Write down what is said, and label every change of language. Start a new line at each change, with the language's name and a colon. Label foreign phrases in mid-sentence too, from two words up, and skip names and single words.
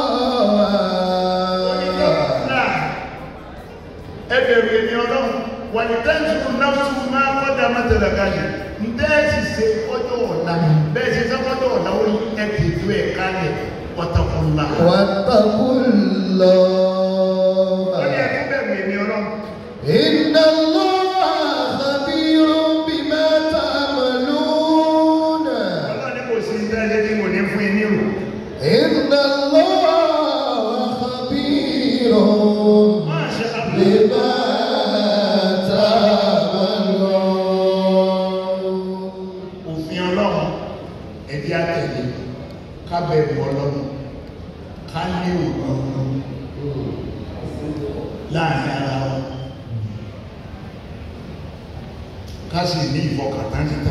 Yoruba: Ẹ bẹ̀rù èmi Ọlọ́run
Arabic: ولتنظر نفس ما قدمت لغد.
Yoruba: Ntẹ́ ẹ sì ṣe fọ́jọ́ ọ̀la bẹ́ẹ̀ ṣe ṣe fọ́jọ́ ọ̀la ó ní ẹ ti ju ẹ̀ kálẹ̀ wattaqullaha.
Arabic: Wattaqullaha.
Yoruba: Ó ní ẹ tún bẹ̀rù èmi Ọlọ́run.
Arabic: إن الله خبير بما تعملون.
Yoruba: Ọlọ́run ní kò sí ìdájẹ́ tí mo ní fún yín ní o.
Arabic: إن الله خبير ما شاء الله. بما تعملون.
Yoruba: Òfin Ọlọ́run ẹ̀dí àtẹ̀lé ká bẹ̀rù Ọlọ́run ká ní òun láàrin ara wa ká sì ní ìfọkàntán títà.